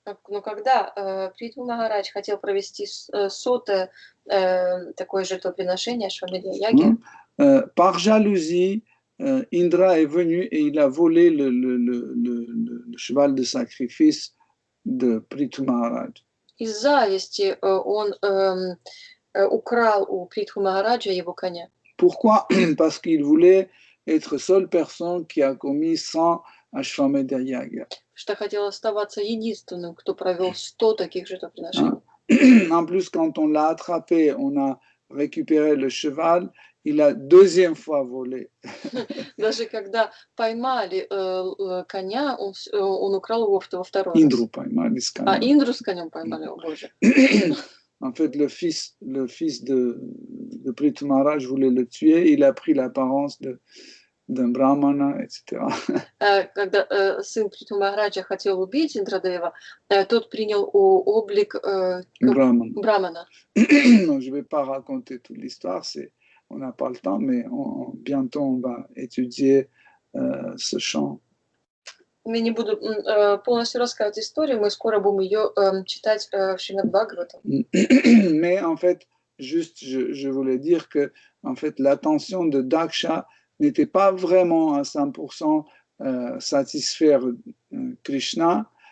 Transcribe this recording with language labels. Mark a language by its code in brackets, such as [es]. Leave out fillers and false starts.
[ru] Но когда Притху Махарадж хотел провести 100-е такое жертвоприношение Ашвамедья-яги, [fr] par jalousie, Indra est venu et il a volé le cheval de sacrifice de Prithu Maharaj. [ru] Из зависти он украл у Притху Махараджа его коня. [fr] Pourquoi? Parce qu'il voulait être seule personne qui a commis 100 Ashwamedha Yaga. [ru] Что хотел оставаться единственным, кто провел 100 таких жертвоприношений. [fr] En plus, quand on l'a attrapé, on a récupéré le cheval, il a deuxième fois volé. [ru] Даже когда поймали коня, он украл его во второй раз. Indru поймали с конем. Индру с конем поймали, о боже. [fr] En fait, le fils de Prithu Maharaj voulait le tuer, il a pris l'apparence d'un brahmana, etc. [ru] Когда сын Притху Махараджа хотел убить Индрадева, тот принял облик брамана. [fr] Non, je ne vais pas raconter toute l'histoire, on n'a pas le temps, mais bientôt on va étudier ce chant. [ru] Я не буду полностью рассказывать историю, мы скоро будем ее читать в Шримад Бхагаватам. [fr] Mais en fait, juste, je voulais dire que en fait, l'attention de Daksha n'était pas vraiment à 100% satisfaire Krishna.